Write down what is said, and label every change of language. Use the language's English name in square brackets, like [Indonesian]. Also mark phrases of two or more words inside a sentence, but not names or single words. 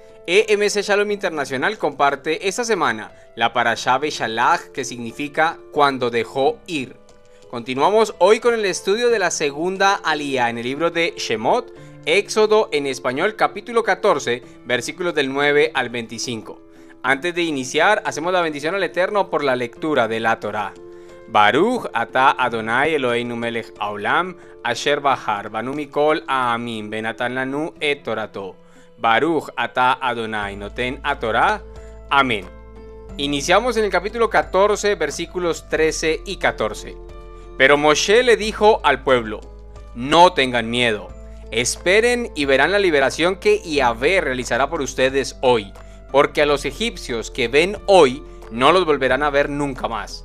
[Spanish] EMC Shalom Internacional comparte esta semana la Parashá Beshalach, que significa cuando dejó ir. Continuamos hoy con el estudio de la segunda aliyá en el libro de Shemot, Éxodo en español, capítulo 14, versículos del 9 al 25. Antes de iniciar, hacemos la bendición al Eterno por la lectura de la Torá. [Hebrew] ברוך אתה אדוני אלוהינו מלך העולם אשר בחר בנו מכל העמים ונתן לנו את תורתו. ברוך אתה אדוני נותן התורה. [Spanish] Amén. Iniciamos en el capítulo 14, versículos 13 y 14. Pero Moshe le dijo al pueblo: no tengan miedo, esperen y verán la liberación que Yahvé realizará por ustedes hoy, porque a los egipcios que ven hoy no los volverán a ver nunca más.